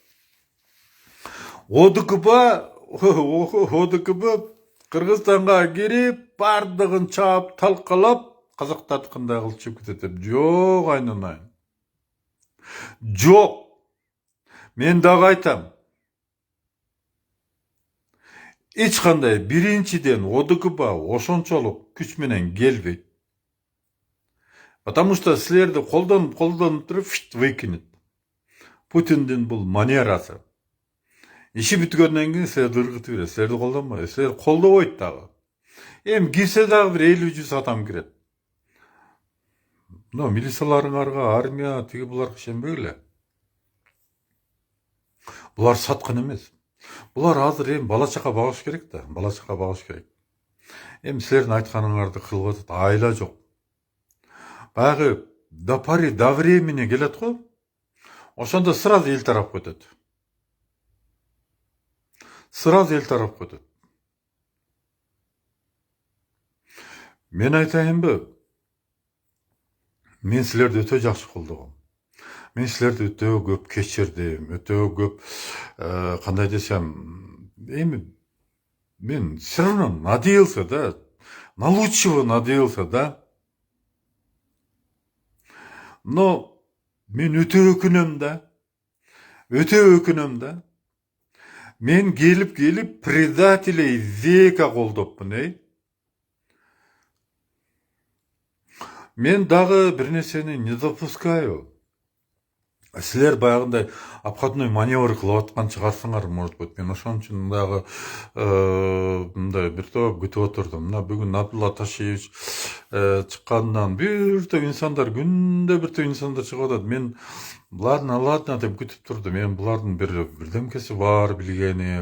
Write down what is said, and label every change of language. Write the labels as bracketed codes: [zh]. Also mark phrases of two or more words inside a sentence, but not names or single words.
[ky] ОДКБ Кыргызстанга кирип, бардыгын чаап, талкалап, казактарды кандай кылчып кетет деп. Жок, айнанайын. Жок. Мен дагы айтам. Эч кандай биринчиден ОДКБ ошончолук күч менен келбейт. [ru] Потому что [ky] силерди колдонуп туруп выкинет. Путиндин бул манерасы. Иши бүткөндөн кийин силерди ыргытып берет. Силерди колдонбойт. Силер колдобойт дагы. Эми кирсе дагы бир 50-100 адам кирет. Но милицияларыңарга, армия, тиги буларга ишенбегиле. Булар саткын эмес. Булар азыр эми бала чака багыш керек да. Эми силердин айтканыңарды кылып атат. Айла жок. Баягы [ru] до времени [ky] келет го. Ошондо сразу эл тарап кетет. Мен айтайынбы? Мен силерди өтө жакшы колдогом. Мен силерди өтө көп кечирдим, өтө көп кандай десем, эми мен [ru] все равно надеялся, да, на лучшего надеялся, да. [ky] Но мен өтө өкүнөм да. Мен келип [ru] предателей века [ky] колдопмун, Мен дагы бир нерсени [ru] не допускаю. [ky] Силер баягындай [ru] обходной маневр [ky] кылып аткан чыгарсыңар, [ru] может быть. [ky] Мен ошон үчүн дагы мындай бир топ күтүп отурдум. Мына бүгүн Абдулла Ташиевич чыккандан бир топ инсандар, күндө бир топ инсандар чыгып атат. Мен ладно деп күтүп турдум. Мен булардын бирдемкеси бар билгени.